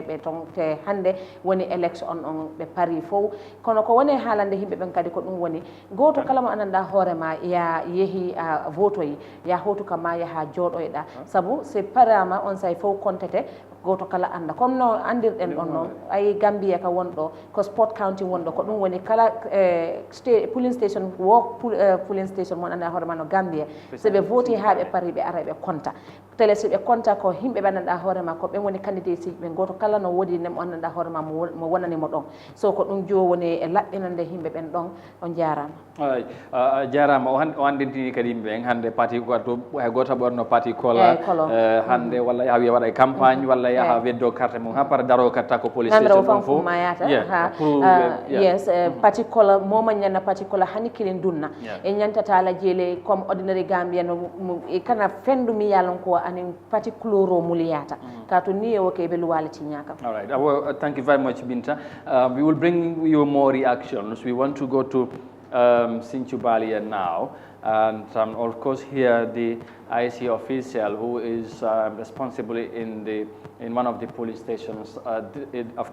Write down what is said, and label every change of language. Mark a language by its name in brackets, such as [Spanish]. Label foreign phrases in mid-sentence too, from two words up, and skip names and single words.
[Fula] ɓe ton te hande woni élection on ɓe paari fof kono ko woni haalande yimɓe ɓen kadi ko ɗum woni goto kala mo anndanɗa hoore ma ya yehi votoyi ya hotu kama yaha jooɗoyɗa sabu c'est parama on say fof contete goto kala anda comme no andirɗen ɗon noon ayi Gambia ka wonɗo ko [English] sport county [Fula] wonɗo ko ɗum woni kala [English] polling station [Fula] wo [English] polling station [Fula] mon anda hoore ma no Gambia so ɓe voti ha ɓe paari ɓe ara ɓe compta télé so ɓe compta ko yimɓe ɓe anndanɗa hoore ma ko ɓen woni candidate ɓe goto kala no woodi nem anndanɗa hoore ma mo wonanimo ɗon so ko ɗum jo woni e laɓɓinande yimɓe ɓen ɗon on jarama jarama o andintini kadi yimɓe ɓen hande parti goto hay goto ɓorno parti kola hande walla yaha wiya waɗa campagne walla yaha weddo carte mum ha para daro katta ko [English] police station [Fula] ɗon fof [Mandingo] yes parti kola moma ñanna parti kola hani kilin dunna e ñantata la jeele comme ordinary Gambia no kana fendu mi yalon ko anin parti cloro muliyata ka to ni o ke be luwalati ñaka. [English] All right, thank you very much Binta. We will bring you more reactions. We want to go to Sinchubalia now, and of course here the IC official who is responsible in one of the police stations, of course there.